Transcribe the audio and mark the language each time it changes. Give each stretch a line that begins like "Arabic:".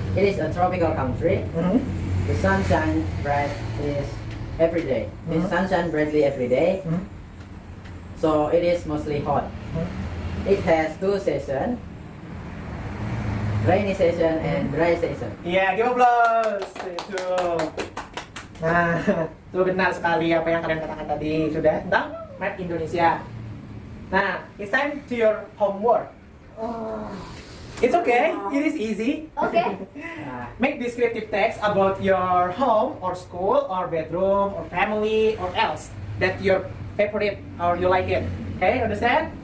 English: It is a tropical country. The sun shines bright is every day. The sun shines brightly every day. So it is mostly hot. It has two seasons. Rainy season and dry season. Iya, give applause. Itu.
Indonesian: Nah, itu benar sekali apa yang kalian katakan tadi sudah tentang map Indonesia.
English: Nah, it's time to your homework. It's okay, it is easy. Okay. Make descriptive text about your home or school or bedroom or family or else that your favorite or you like it. Okay, understand?